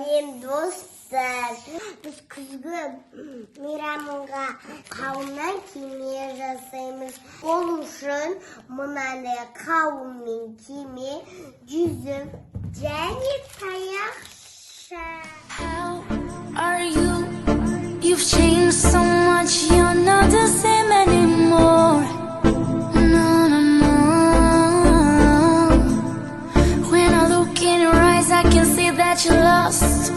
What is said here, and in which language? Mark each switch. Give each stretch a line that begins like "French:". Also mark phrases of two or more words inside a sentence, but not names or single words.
Kazakh: достар. Біз күзгі мейрамға қауыннан кеме жасаймыз. Ол үшін мынандай қауын мен кеме, жүзім және таяқша.
English: How are you? You've changed so much, you're not the same anymore. No, no, no. When I look in your eyes, I can see that you're lost.